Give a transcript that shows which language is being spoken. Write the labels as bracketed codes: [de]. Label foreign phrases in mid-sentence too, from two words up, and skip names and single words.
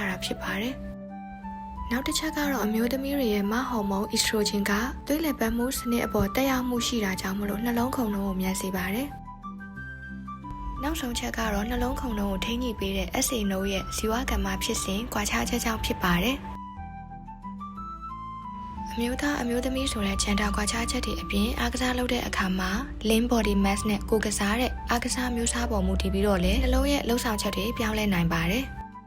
[my] တာဖြစ်ပါတယ်။နောက်တစ်ချက်ကတော့အမျိုးသမီးတွေရဲ့မဟော်မုန်းအီစထရိုဂျင်ကသွေးလည်ပတ်မှုစနစ်အပေါ်တက်ရောက်မှုရှိတာကြောင့်မလို့နှလုံးခုန်နှုန်းကိုမြန်စေပါတယ်။နောက်ဆုံးချက်ကတော့နှလုံးခုန်နှုန်းကိုထိန်းညှိပေးတဲ့ SA နှုန်းရဲ့ဇီဝကမ္မဖြစ်စဉ်ကွာခြားချက်ကြောင့်ဖြစ်ပါတယ်။အမျိုးသားအမျိုးသမီးဆိုတဲ့ခြံတာကွာခြားချက်တွေအပြင်အားကစားလုပ်တဲ့အခါမှာ [en] lean body mass [my] နဲ့ကိုယ်ကစားတဲ့အားကစားမျိုးစားပေါ်မူတည်ပြီးတော့လည်းနှလုံးရဲ့လှုပ်ဆောင်ချက်တွေပြောင်းလဲနိုင်ပါတယ်။